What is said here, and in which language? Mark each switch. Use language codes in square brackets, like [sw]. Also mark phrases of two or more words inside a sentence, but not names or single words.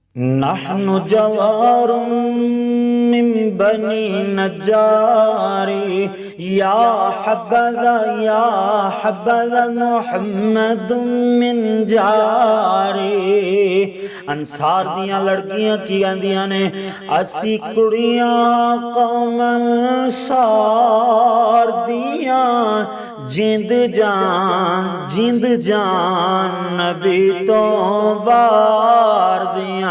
[ar] نحن جوار من بني نجاری یا حبذا محمد من جاری۔ [pa] انصار دیاں لڑکیاں کی آندیاں نے اسی کڑیاں قوم انصار دیاں جند جان نبی تو وار دیاں۔